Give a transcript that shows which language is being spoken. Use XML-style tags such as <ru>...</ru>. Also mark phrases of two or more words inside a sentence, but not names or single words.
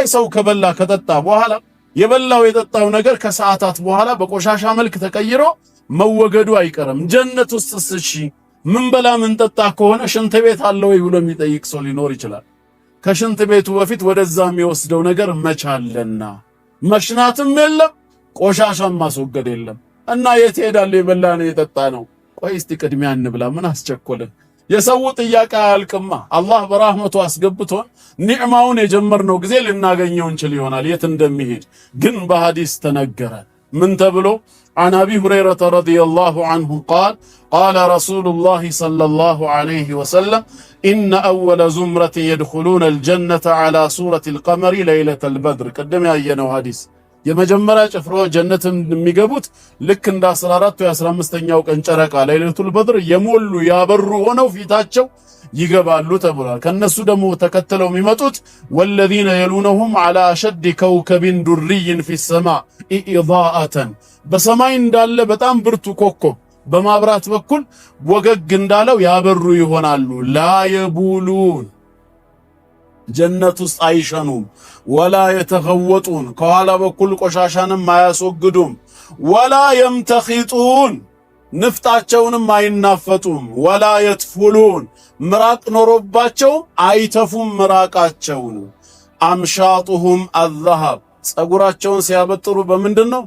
<am>ሰው ከበላ ከጠጣ በኋላ የበላው የጠጣው ነገር ከሰዓታት በኋላ በቆሻሻ መልክ ተቀይሮ መወገዱ አይቀርም። ጀነት ውስጥ እሺ ምን በላ ምን ጠጣ ከሆነ ሽንት ቤት አለ ወይ ብሎ የሚጠይቅ ሰው ሊኖር ይችላል። ከሽንት ቤቱ በፊት ወደዛ የሚወስደው ነገር መቻለና መሽናትም የለም ቆሻሻም ማስወገድ የለም። እና የት ሄዳል? የበላ ነው የጠጣ ነው። ቆይ እስቲ ቅድሚያ እንብላ፣ ምን አስቸኮለን? የሰው ጥያቄ አያልቅማ። አላህ በራህመቱ አስገብቶን ኒዕማውን የጀመርነው ጊዜ ልናገኘው እንችል ይሆናል የት እንደሚሄድ ግን በሐዲስ ተነገረ። ምን ተብሎ?</am> <ar>عن أبي هريرة رضي الله عنه قال قال رسول الله صلى الله عليه وسلم إن أول زمرة يدخلون الجنة على صورة القمر ليلة البدر</ar> <am>قدم ያየነው ሐዲስ የመጀመሪያ ጭፍራው ጀነትን የሚገቡት ልክ እንደ 14 ወይ 15ኛው ቀን ጨረቃ</am> <ar>ليلة البدر</ar> <am>የሞሉ ያበሩ ሆነው ፊታቸው ይገባሉ ተብሏል። ከነሱ ደግሞ ተከተለው የሚመጡት</am> <ar>والذين يلونهم على أشد كوكب دري في السماء إضاءة</ar> <am>በሰማይ እንዳለ በጣም ብርቱ ኮከብ በማብራት በኩል ወገግ እንዳለው ያበሩ ይሆናሉ።</am> <ar>لا يبولون</ar> <am>ጀነት ውስጥ አይሸኑም፣</am> <ar>ولا يتغوطون</ar> <am>ከኋላ በኩል ቆሻሻንም አያስወግዱም፣</am> <ar>ولا يمتخطون</ar> <am>ንፍጣቸውንም አይናፈጡም፣</am> <ar>ولا يتفلون</ar> <am>ምራቅ ኖሮባቸው አይተፉም ምራቃቸውን።</am> <ar>أمشاطهم الذهب</ar> <am>ጸጉራቸውን ሲያበጥሩ በምንድን ነው?</am>